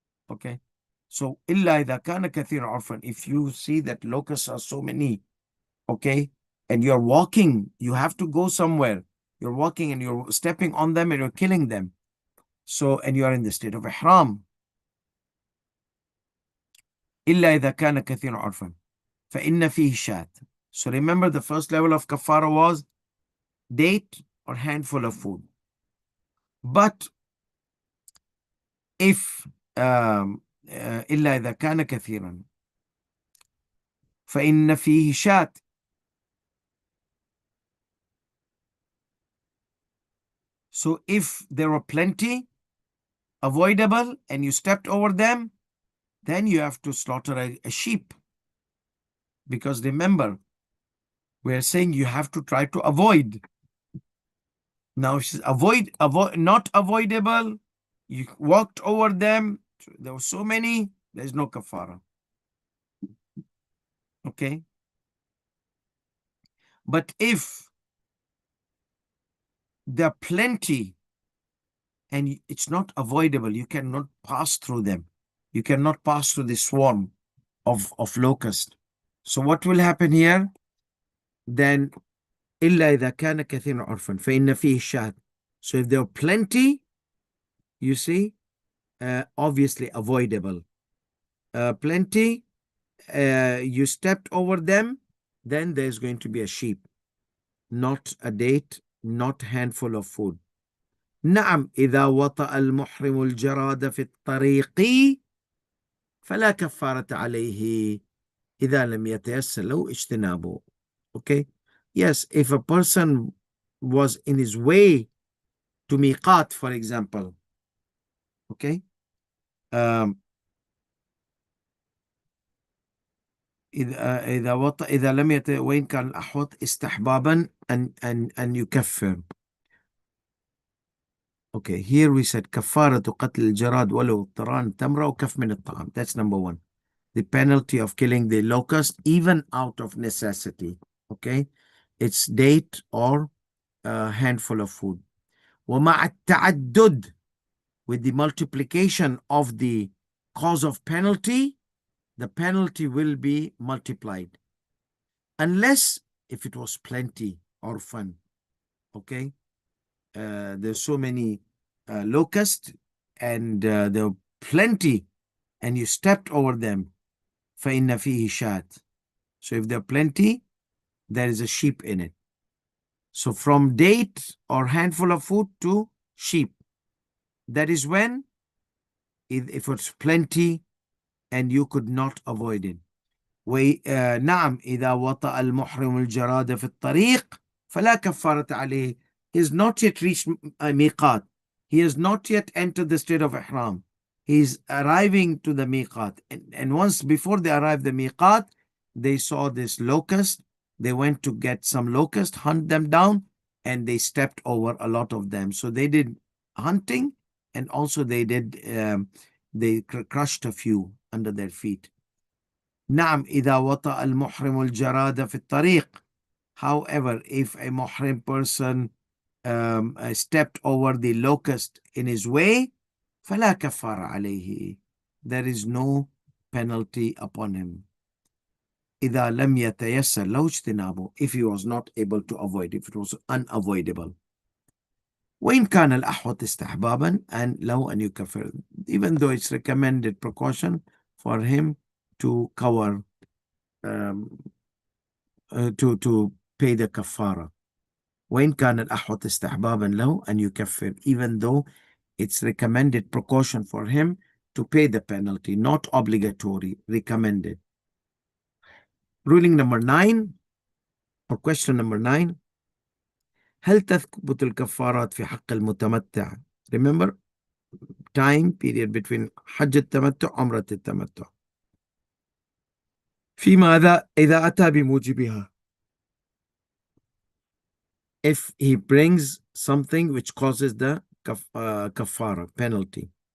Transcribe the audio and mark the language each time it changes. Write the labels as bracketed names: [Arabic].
[English] Okay, so [Arabic] إلا إذا كان كثير عرفا, [English] if you see that locusts are so many, okay, and you're walking, you have to go somewhere, you're walking and you're stepping on them and you're killing them, so, and you are in the state of ihram. [Arabic] إلا إذا كان كثير عرفا فإن فيه شاة. [English] So remember, the first level of kafara was date or handful of food. But if [Arabic] إلا إذا كان كثيرا فإن فيه شاة. [English] So if there were plenty avoidable and you stepped over them, then you have to slaughter a sheep. Because remember, we're saying you have to try to avoid. Now, if it's not avoidable, you walked over them, there were so many, there's no kafara. Okay? But if there are plenty and it's not avoidable, you cannot pass through them. You cannot pass through the swarm of locusts. So what will happen here? Then [Arabic] إلا إذا كان كثير عرفا فإن فيه الشاة. [English] So if there are plenty, you see, obviously avoidable. Plenty, you stepped over them, then there's going to be a sheep, not a date, not handful of food. [Arabic] نعم إذا وطأ المحرم الجراد في الطريق فلا كفارة عليه إذا لم يتيسر له اجتنابه. [English] Okay? Yes, if a person was in his way to miqat, for example, okay? [Arabic] إذا لم وين كان الأحوط استحبابا أن يكفر. [English] Okay, here we said [Arabic] كفارة قتل الجراد ولو اضطران تمرة وكف من الطعام. [English] That's number one. The penalty of killing the locust even out of necessity. Okay, it's date or a handful of food. [Arabic] ومع التعدد, [English] with the multiplication of the cause of penalty, the penalty will be multiplied. Unless if it was plenty or fun. Okay, there's so many locusts and there are plenty and you stepped over them. [Arabic] فَإِنَّ فِيهِ شَاة. [English] So if there are plenty, there is a sheep in it. So from date or handful of food to sheep. That is when, if it's plenty and you could not avoid it. [Arabic] نعم إذا وطأ المحرم الجراد في الطريق فلا كفارة عليه. [English] He has not yet reached miqat. He has not yet entered the state of ihram. He is arriving to the miqat. And once before they arrived the miqat, they saw this locust. They went to get some locust, hunt them down, and they stepped over a lot of them. So they did hunting, and also they crushed a few under their feet. [Arabic] نعم إذا وطأ المحرم الجراد في الطريق. [English] However, if a muhrim person stepped over the locust in his way, [Arabic] فلا كفارة عليه. [English] There is no penalty upon him. [Arabic] إذا لم يتيسر له اجتنابه. [English] If he was not able to avoid, if it was unavoidable. [Arabic] وإن كان الأحوط استحبابا, and له أن يكفر. [English] Even though it's recommended precaution for him to cover, to pay the kafara. [Arabic] وإن كان الأحوط استحبابا له أن يكفر. [English] Even though it's recommended precaution for him to pay the penalty, not obligatory, recommended. Ruling number 9, or question number 9. [Arabic] هل تثبت الكفارات في حق المتمتع? [English] Remember, time period between [Arabic] حج التمتع عمرة التمتع. في ماذا إذا أتى بموجبها? [English] If he brings something which causes the kafara, penalty.